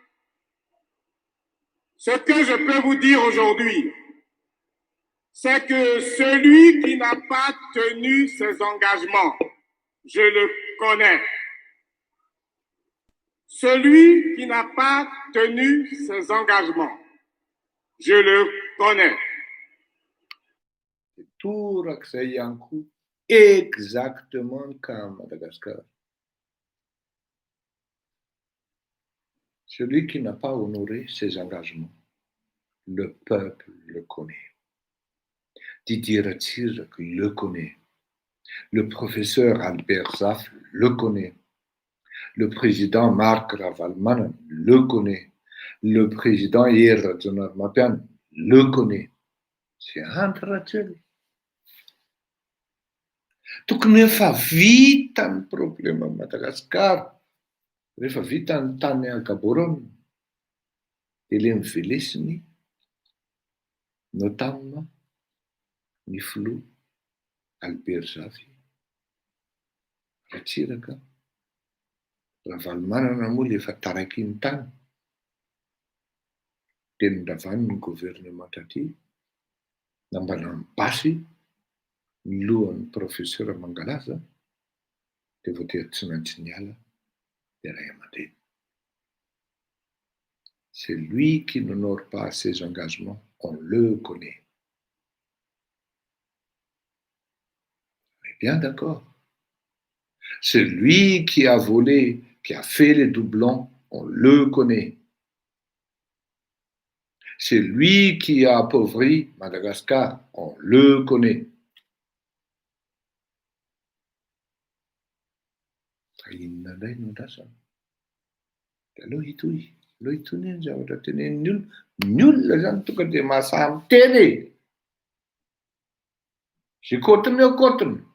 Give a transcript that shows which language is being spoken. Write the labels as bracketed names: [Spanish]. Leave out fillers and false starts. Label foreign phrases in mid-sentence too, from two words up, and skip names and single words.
[French] Ce que je peux vous dire aujourd'hui, c'est que celui qui n'a pas tenu ses engagements, je le connais. Celui qui n'a pas tenu ses engagements, je le connais. [Malagasy] Torak'izay ihany koa exactement ka Madagascar. [French] Celui qui n'a pas honoré ses engagements, le peuple le connaît. Didier Ratsiraka le connaît. Le professeur Albert Zaf le connaît. Le président Marc Ravalomanana le connaît. Le président Hery Rajaonarimampianina le connaît. C'est Andry Rajoelina. [Malagasy] Tokony efa vita ny problème Madagascar. Rehefa vita ny tany Gaborone, dia le mivelesiny notamment ny filoha Albert Zafy, Ratsiraka, Ravalomanana moa le efa taraiky ny tany. Dia nondravany ny gouvernement aty, nambana mibasy ny lohan'ny professeur Mangalaza, dia voatery tsy maintsy niala dia ray aman-dreny. [French] C'est lui qui n'honore pas ses engagements, on le connaît. On est bien d'accord. C'est lui qui a volé, qui a fait les doublons, on le connaît. C'est lui qui a appauvri Madagascar, on le connaît. [Malagasy] Inona indray no andrasana? Dia aleo hitohy Loha itony ny zavatra tenenin'ny olona. Ny olona zany tonga dia mahasahy miteny e. Zay kotiny eo kotiny.